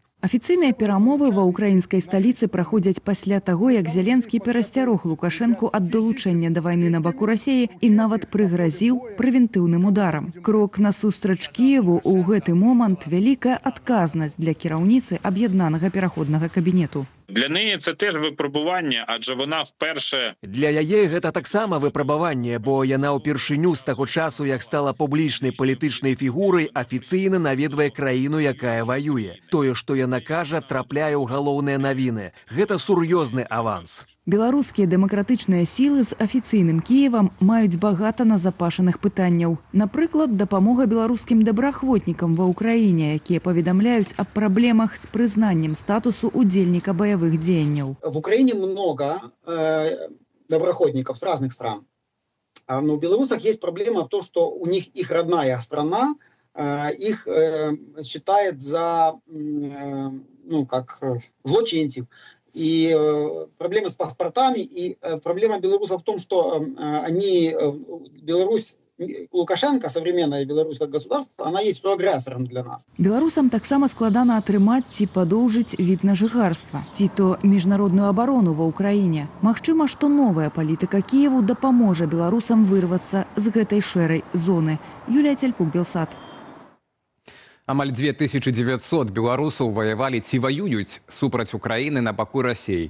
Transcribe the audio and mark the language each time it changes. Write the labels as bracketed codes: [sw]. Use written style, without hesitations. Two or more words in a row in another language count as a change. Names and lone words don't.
[be] Афіцыйныя перамовы ва ўкраінскай сталіцы праходзяць пасля таго, як Зеленскі перасцярог Лукашэнку ад далучэння да вайны на баку Расіі і нават прыгразіў прэвентыўным ударам. Крок насустрач Кіеву ў гэты момант вялікая адказнасць для кіраўніцы аб'яднанага пераходнага кабінету. [uk] Для неї це теж випробування, адже вона вперше... [be] Для яе гэта таксама выпрабаванне, бо яна ўпершыню з таго часу, як стала публічнай палітычнай фігурай, афіцыйна наведвае краіну, якая ваюе. Тое, што яна кажа, трапляе ў галоўныя навіны. Гэта сур'ёзны аванс. Беларускія дэмакратычныя сілы з афіцыйным Кіевам маюць багата назапашаных пытанняў. Напрыклад, дапамога беларускім добраахвотнікам ва ўкраіне, якія паведамляюць аб праблемах з прызнаннем статусу удзельніка баявых дзеянняў. [ru] В Украине много доброохотников с разных стран. Но у белорусов есть проблема в том, что у них их родная страна их считает за злочинцев. И проблемы с паспортами, и проблема белорусов в том, что Беларусь, Лукашенко, современное белорусское государство, она есть агрессором для нас. [be] Беларусам таксама складана атрымаць ці падоўжыць від на жыхарства, ці то міжнародную абарону ва ўкраіне. Магчыма, што новая палітыка Кіеву дапаможа беларусам вырвацца з гэтай шэрай зоны. Юлія Цяльпук, Белсат. Амаль 2900 беларусаў ваявалі ці ваююць супраць Украіны на баку Расіі.